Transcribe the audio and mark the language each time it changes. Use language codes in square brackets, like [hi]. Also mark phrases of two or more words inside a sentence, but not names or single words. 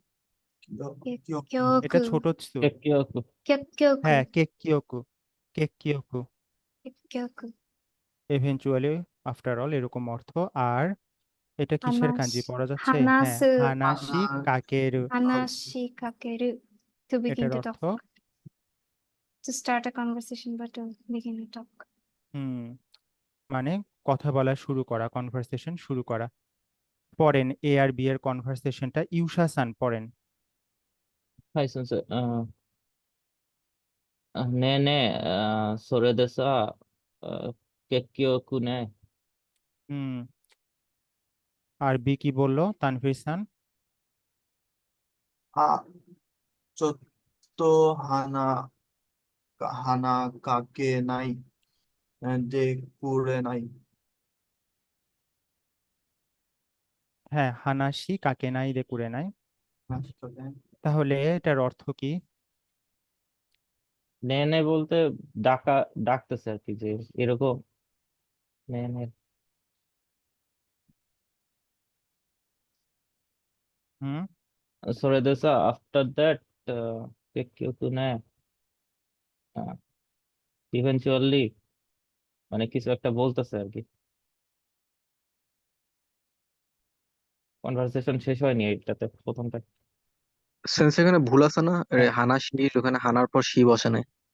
[bn] এটা [ja] কেক্যোকু [bn] ছোট ছিল। [ja] কেকিওকু। কেক্যোকু হ্যাঁ, কেকিওকু, কেকিওকু, কেক্যোকু [en] eventually, after all, [bn] এরকম অর্থ। আর এটা কিসের [ja] হানাস [bn] কাঞ্জি পড়া যাচ্ছে? হ্যাঁ, [ja] হানাসু 話し かける, 話し かける [en] to begin [bn] এটার [en] to [bn] অর্থ। [en] talk to start a conversation but to begin to talk [bn] হুম, মানে কথা বলা শুরু করা, কনভারসেশন শুরু করা। পড়েন এ আর বি এর কনভারসেশনটা, ইউশা সান পড়েন। [ja] はい、先生。ねえねえ、それでさ、結局ね、 [bn] হুম, আর বি কি বললো তানভীর সান? [ja] ちょっと はな はな かけ ない で くれ ない. হ্যাঁ, 話し かけ ない で くれ ない। [bn] হ্যাঁ, তাহলে এটার অর্থ কি? [ja] ねえ ねえ [bn] বলতে ডাকতেছে আর কি, যে এরকম [ja] ねえ ねえ. [bn] হুম, [ja] それでさ、 [en] after that, [ja] 結局ね、 [bn] ইভেনচুয়ালি মানে কিছু একটা বলতেছে আর কি, কনভারসেশন শেষ হয়নি এটাতে প্রথমটা। সেন্স এখানে ভুল আছে না? হ্যাঁ, [ja] はな し, [bn] ওখানে হানার পর শি বসে নাই।